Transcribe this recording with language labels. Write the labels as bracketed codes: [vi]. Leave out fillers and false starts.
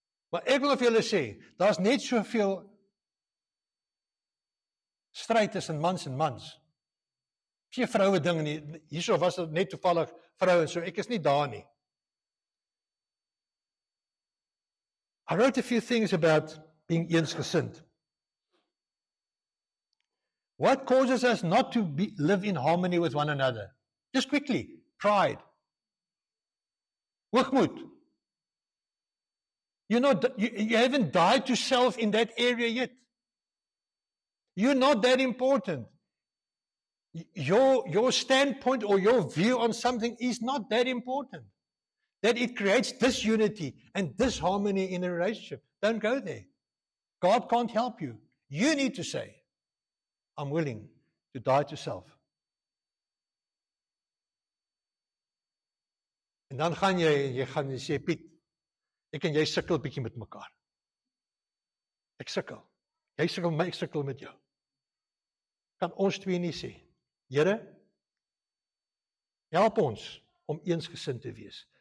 [af] Maar ek wil vir julle sê, daar's net soveel stryd tussen mans en mans. Dis nie 'n vroue ding nie. Hierso was dit net toevallig vroue, so ek is nie daar nie. [en] I wrote a few things about being eensgesind. What causes us not to live in harmony with one another? Just quickly, pride. Hoogmoed. You haven't died to self in that area yet. You're not that important. Your standpoint or your view on something is not that important. That it creates disunity and disharmony in a relationship. Don't go there. God can't help you. You need to say, I'm willing to die to self. [af] En dan gaan jy sê, Piet, ek en jy sukkel bietjie met mekaar. Ek sukkel. Jy sukkel met my, ek sukkel met jou. Kan ons twee nie sê, Here, help ons om eensgesind te wees.